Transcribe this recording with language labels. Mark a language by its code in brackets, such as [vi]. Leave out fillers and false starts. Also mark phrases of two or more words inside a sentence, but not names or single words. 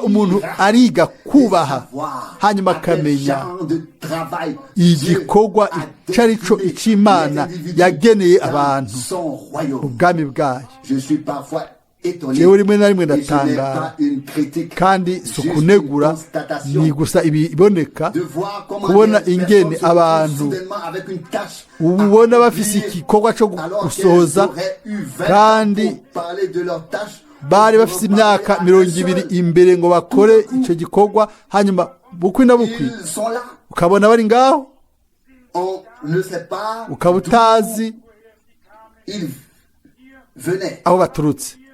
[rn] umuntu ariga kubaha hanyuma akamenya igikorwa icyo ari cyo icy'imana yageneye abantu ubwami bwayo yewe rimwe na rimwe ndatangara kandi si ukunegura ni gusa ibiboneka kubona ingene abantu ubona bafise igikorwa cyo gusohoza kandi bari bafise imyaka 20 imbere ngo bakore icyo gikorwa hanyuma bukwi na bukwi ukabona bari ngaho ukaba utazi aho baturutse.